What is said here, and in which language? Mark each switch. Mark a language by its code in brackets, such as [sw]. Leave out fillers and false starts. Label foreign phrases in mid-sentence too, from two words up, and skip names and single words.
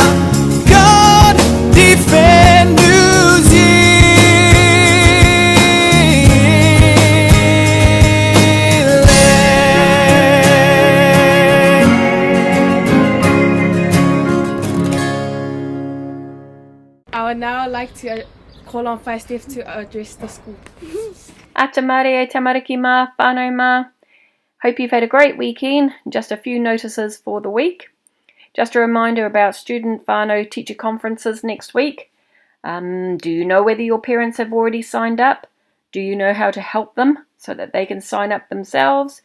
[en] God defend New Zealand. I would now like to call on Fire Steph to address the school. [mi] Ata mare e tamariki ma, whānau ma. [en] Hope you've had a great weekend. Just a few notices for the week. Just a reminder about student whānau teacher conferences next week. Do you know whether your parents have already signed up? Do you know how to help them so that they can sign up themselves?